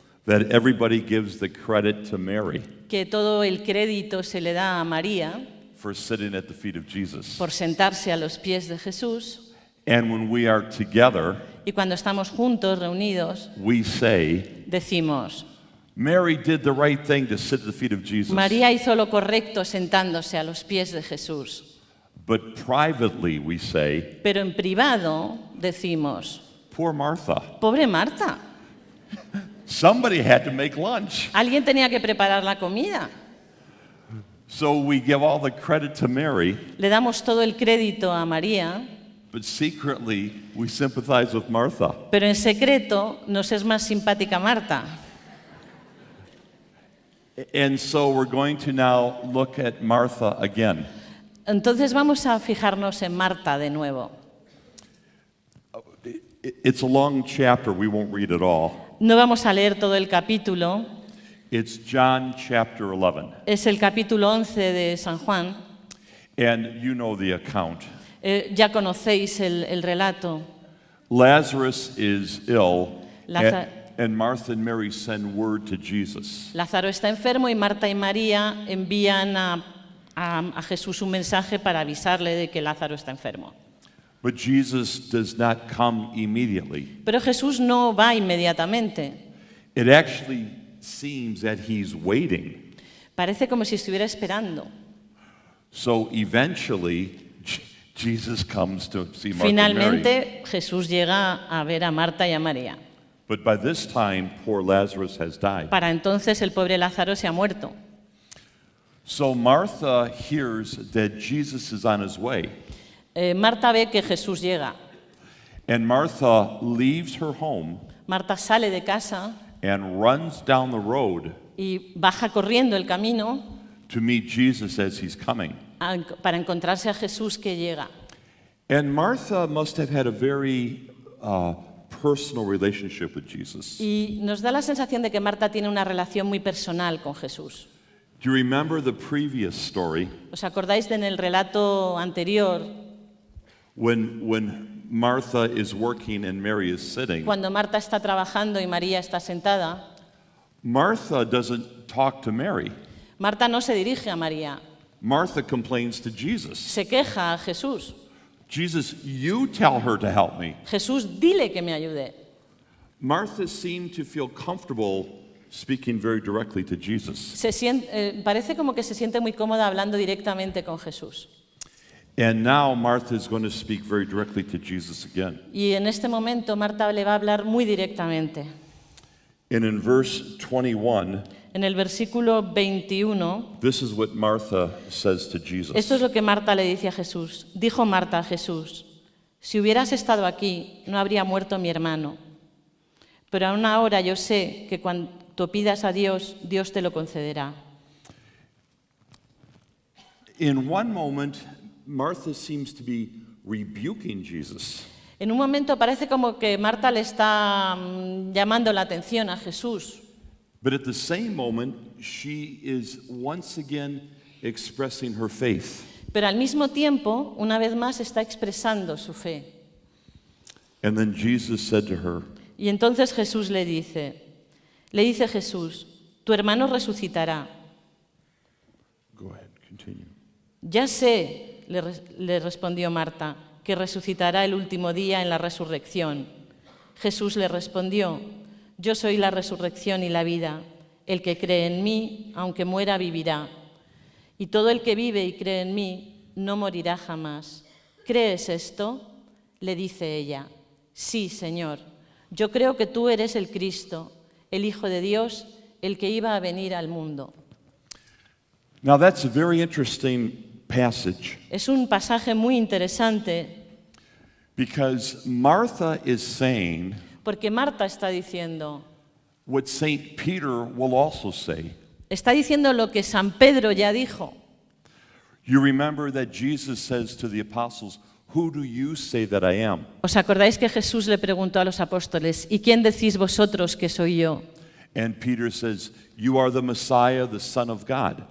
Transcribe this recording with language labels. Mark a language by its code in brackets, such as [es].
[en] that everybody gives the credit to Mary [es] que todo el crédito se le da a María [en] for sitting at the feet of Jesus. [es] por sentarse a los pies de Jesús. [en] And when we are together, [es] Y cuando estamos juntos, reunidos, [en] we say, [es] decimos, [en] Mary did the right thing to sit at the feet of Jesus. [es] María hizo lo correcto sentándose a los pies de Jesús. [en] But privately we say, [es] Pero en privado decimos, [en] poor Martha. [es] pobre Marta, [en] Somebody had to make lunch. [es] alguien tenía que preparar la comida. [en] So we give all the credit to Mary, [es] Le damos todo el crédito a María, [en] but secretly we sympathize with Martha. [es] pero en secreto nos es más simpática Marta. [en] And so we're going to now look at Martha again. [es] Entonces vamos a fijarnos en Marta de nuevo. [en] It's a long chapter, we won't read it all. [es] No vamos a leer todo el capítulo, [en] It's John chapter 11. [es] es el capítulo 11 de San Juan. [en] And you know the account. [es] Ya conocéis el relato. [en] Lazarus is ill, [es] Laza- [en] and Martha and Mary send word to Jesus. [es] Lázaro está enfermo y Marta y María envían a Jesús un mensaje para avisarle de que Lázaro está enfermo. [en] But Jesus does not come immediately. [es] Pero Jesús no va inmediatamente. [en] It actually seems that he's waiting. [es] Parece como si estuviera esperando. [en] So eventually, Jesus comes to see Martha and Mary. [es] Finalmente Jesús llega a ver a Marta y a María. [en] But by this time, poor Lazarus has died. [es] Para entonces el pobre Lázaro se ha muerto. [en] So Martha hears that Jesus is on his way. [es] Marta ve que Jesús llega. [en] And Martha leaves her home [es] Marta sale de casa [en] and runs down the road [es] y baja corriendo el camino [en] to meet Jesus as he's coming. [es] para encontrarse a Jesús que llega. [en] And Martha must have had a very personal relationship with Jesus. [es] Y nos da la sensación de que Marta tiene una relación muy personal con Jesús. [en] Do you remember the previous story [es] ¿Os acordáis de en el relato anterior, [en] when Martha is working and Mary is sitting? [es] cuando Marta está trabajando y María está sentada? [en] Martha doesn't talk to Mary. [es] Marta no se dirige a María, [en] Martha complains to Jesus. [es] se queja a Jesús. [en] Jesus, you tell her to help me. [es] Jesús, dile que me ayude. [en] Martha seemed to feel comfortable speaking very directly to Jesus. [es] Parece como que se siente muy cómoda hablando directamente con Jesús. [en] And now Martha is going to speak very directly to Jesus again. [es] Y en este momento Marta le va a hablar muy directamente. [en] And in verse 21, [es] En el versículo 21, [en] this is what Martha says to Jesus. [es] esto es lo que Marta le dice a Jesús. Dijo Marta a Jesús, si hubieras estado aquí, no habría muerto mi hermano. Pero aún ahora yo sé que cuando pidas a Dios, Dios te lo concederá. [en] In one moment, Martha seems to be rebuking Jesus. [es] En un momento parece como que Marta le está llamando la atención a Jesús. [en] But at the same moment, she is once again expressing her faith. [es] Pero al mismo tiempo, una vez más, está expresando su fe. [en] And then Jesus said to her, [es] Y entonces Jesús le dice Jesús, tu hermano resucitará. [en] go ahead, continue. [es] Ya sé, le respondió Marta, que resucitará el último día en la resurrección. Jesús le respondió, yo soy la resurrección y la vida. El que cree en mí, aunque muera, vivirá. Y todo el que vive y cree en mí, no morirá jamás. ¿Crees esto? Le dice ella. Sí, Señor. Yo creo que tú eres el Cristo, el Hijo de Dios, el que iba a venir al mundo. [en] Now that's a very interesting passage [es] Es un pasaje muy interesante [en] because Martha is saying [es] porque Marta está diciendo [en] what St. Peter will also say. [es] Está diciendo lo que San Pedro ya dijo. [en] You remember that Jesus says to the apostles, who do you say that I am? [es] ¿Os acordáis que Jesús le preguntó a los apóstoles, ¿y quién decís vosotros que soy yo? [en] And Peter says, you are the Messiah, the Son of God.